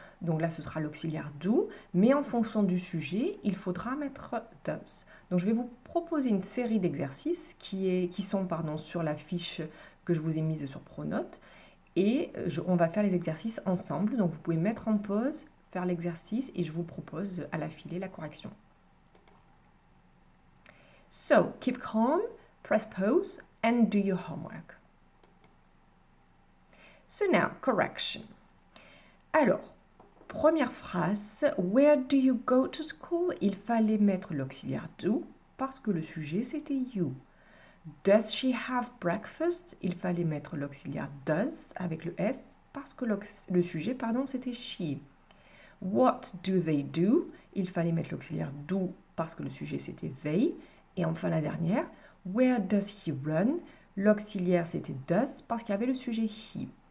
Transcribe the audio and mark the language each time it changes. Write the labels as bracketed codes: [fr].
[fr] Donc là, ce sera l'auxiliaire do, mais en fonction du sujet, il faudra mettre does. Donc je vais vous proposer une série d'exercices qui sont sur la fiche que je vous ai mise sur Pronote. Et on va faire les exercices ensemble. Donc vous pouvez mettre en pause, faire l'exercice et je vous propose à l'affilée la correction. [en] So, keep calm, press pause and do your homework. So now, correction. [fr] Alors, première phrase, [en] where do you go to school? [fr] Il fallait mettre l'auxiliaire do parce que le sujet c'était you. [en] Does she have breakfast? [fr] Il fallait mettre l'auxiliaire does avec le S parce que le sujet c'était she. [en] What do they do? [fr] Il fallait mettre l'auxiliaire do parce que le sujet c'était they. Et enfin la dernière, [en] where does he run? [fr] L'auxiliaire c'était does parce qu'il y avait le sujet he.